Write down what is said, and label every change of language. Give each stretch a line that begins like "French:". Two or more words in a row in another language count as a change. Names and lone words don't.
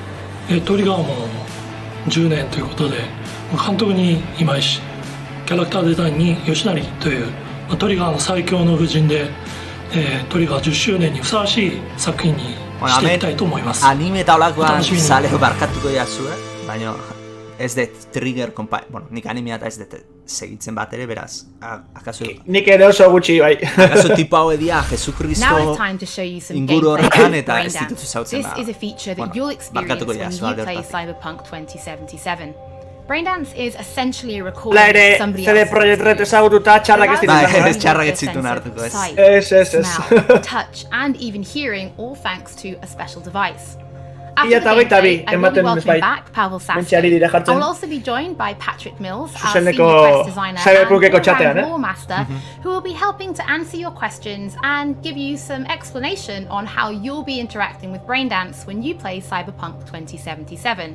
Japanese: トリガーも10年ということで、監督に今井氏、キャラクターデザインに吉成という、トリガーの最強の布陣で、トリガー10周年にふさわしい作品にしていきたいと思います。
Basque: 楽しみに。Ez dut Trigger bueno, nik animeata ez dut segitzen bat ere, beraz, akaso... Nik ere oso gutxi, bai. Akaso tipo hau edia, Jesucristo inguru horretan eta ez ditutu zautzen da.
English: This is a feature that you'll experience when you play Cyberpunk 2077. Braindance is essentially a recording of somebody else's experience.
Basque: Txarrak ez zituen hartuko, ez.
English: Smell, touch, and even hearing, all thanks to a special device. After the gameplay, I will be welcoming back Pavel Sasko. I will also be joined by Patrick Mills, our senior quest designer and all-round lore master, who will be helping to answer your questions and give you some explanation on how you'll be interacting with Braindance when you play Cyberpunk 2077.